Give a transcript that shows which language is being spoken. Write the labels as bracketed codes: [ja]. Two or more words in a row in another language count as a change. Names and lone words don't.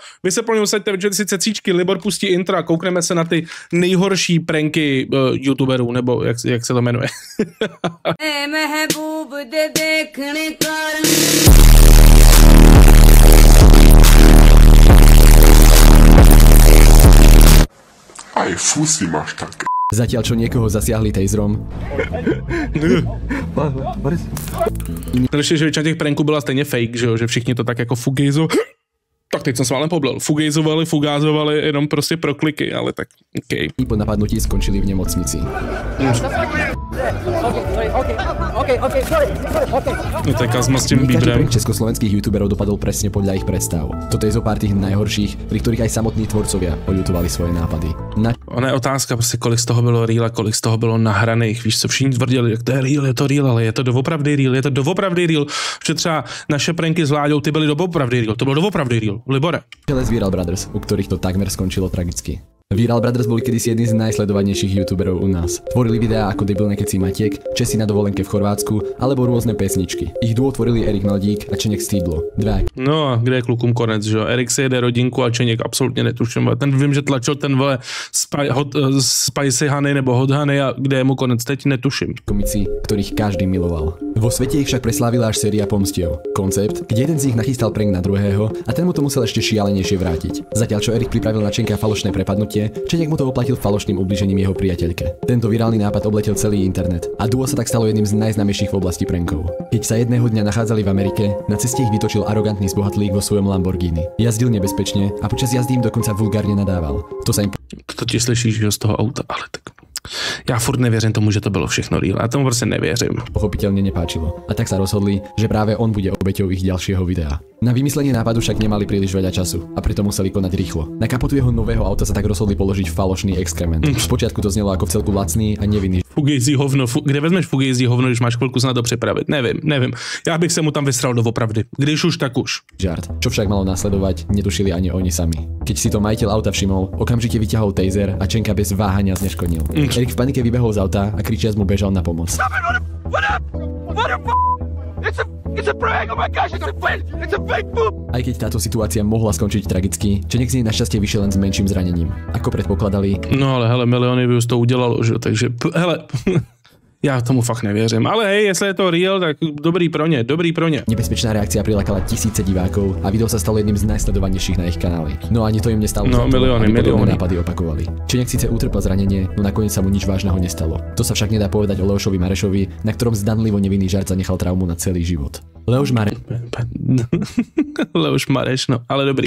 [cs] Vy se plně usaďte, že si cecíčky, Libor pustí intro a koukneme se na ty nejhorší pranky youtuberů, nebo jak se to jmenuje. [sk] Aj fusy máš tak. Zatiaľ čo niekoho zasiahli taserom. [cs] Ještě, že většina těch pranků byla stejně fake, že všichni to tak jako fugejzo. Tak teď jsem se málem poblil. Fugázovali jenom prostě pro kliky, ale tak OK. [sk] Po napadnutí skončili v nemocnici. [cs] No to je Kazma s tím Bíbrem. [sk] Každý československých youtuberov dopadol presne podľa ich predstav. Toto je zo pár tých najhorších, pri ktorých aj samotní tvorcovia oľutovali svoje nápady. [cs] Ona je otázka, prostě kolik z toho bylo real a kolik z toho bylo nahraných. Víš co, všichni tvrdili, že to je real, ale je to doopravdy real, že třeba naše pranky s Vláďou, ty byly doopravdy real, to bylo doopravdy real. Libore. [sk] Z Viral Brothers, u ktorých to takmer skončilo tragicky. Viral Brothers boli kedysi jedni z najsledovanejších youtuberov u nás. Tvorili videá ako Debilné keci Matiek, Česi na dovolenke v Chorvátsku alebo rôzne pesničky. Ich duo tvorili Erik Mladík a Čeněk Stýdlo. [cs] No a kde je klukům konec, že jo? Erik si jede rodinku a Čeněk absolutně netuším. Ten vím, že tlačil ten vole Spicy Honey nebo Hot Honey a kde je mu konec, teď netuším. [sk] Komici, ktorých každý miloval. Vo svete ich však preslávila až séria Pomstiev. Koncept, kde jeden z nich nachystal prank na druhého a ten mu to musel ešte šialenejšie vrátiť. Zatiaľ čo Erik pripravil na Čenka falošné prepadnutie, Čeněk mu to oplatil falošným ubližením jeho priateľke. Tento virálny nápad obletel celý internet a duo sa tak stalo jedným z najznámejších v oblasti prankov. Keď sa jedného dňa nachádzali v Amerike, na ceste ich vytočil arogantný zbohatlík vo svojom Lamborghini. Jazdil nebezpečne a počas jazdy im dokonca vulgárne nadával. To sa im [cs] to ti slyšíš z toho auta, ale tak já furt nevěřím tomu, že to bylo všechno real. Já tomu prostě nevěřím. [sk] Pochopiteľne nepáčilo. A tak sa rozhodli, že práve on bude obeťou ich ďalšieho videa. Na vymyslenie nápadu však nemali príliš veľa času a preto museli konať rýchlo. Na kapotu jeho nového auta sa tak rozhodli položiť falošný exkrement. Spočiatku to znelo ako vcelku lacný a nevinný. [cs] Fugejzí hovno, kde vezmeš fugejzí hovno, když máš chvilku se na to připravit? Nevím. Já bych se mu tam vysral doopravdy. Když už, tak už. [sk] Žart. Čo však malo nasledovať, netušili ani oni sami. Keď si to majiteľ auta všimol, okamžite vyťahol taser a Čenka bez váhania zneškodnil. Erik v panike vybehol z auta a kričiac mu bežal na pomoc. Aj keď táto situácia mohla skončiť tragicky, Čeněk z nej našťastie vyšiel len s menším zranením. Ako predpokladali. [cs] No ale hele, miliony views to udělalo, že? Takže hele... Já tomu fakt nevěřím, ale hej, jestli je to real, tak dobrý pro ně. [sk] Nebezpečná reakcia prilákala tisíce divákov a video sa stalo jedným z najsledovanejších na ich kanáli. No ani to im nestalo, milióny. nápady opakovali. Čeněk síce utrpel zranenie, no nakoniec sa mu nič vážneho nestalo. To sa však nedá povedať o Leošovi Marešovi, na ktorom zdanlivo nevinný žart zanechal traumu na celý život. [cs] Leoš Mareš, no, ale dobrý.